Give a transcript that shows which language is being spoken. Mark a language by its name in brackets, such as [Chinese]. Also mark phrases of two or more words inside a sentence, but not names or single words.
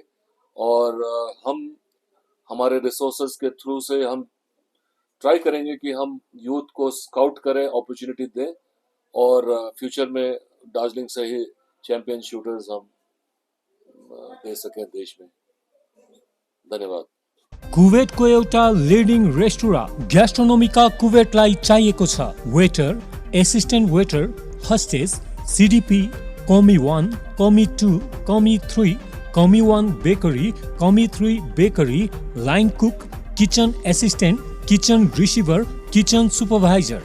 [Hindi] और हम हमारे रिसोर्सेज के थ्रू से हम ट्राई करेंगे कि हम यूथ को स्काउट करें, अपॉर्चुनिटी दें और फ्यूचर में दार्जिलिंग से ही [English] champion shooters [Hindi] हम दे सकें देश में। धन्यवाद। [Nepali] कुवेतको एउटा [English] leading restaurant [Nepali] ग्यास्ट्रोनोमीका कुवेतलाई चाहिएको छ। [English] waiter, assistant waiter, hostess, CDP, commis 1, commis 2, commis 3, commis 1 bakery, commis 3 bakery, line cook, kitchen assistant, kitchen receiver, kitchen supervisor.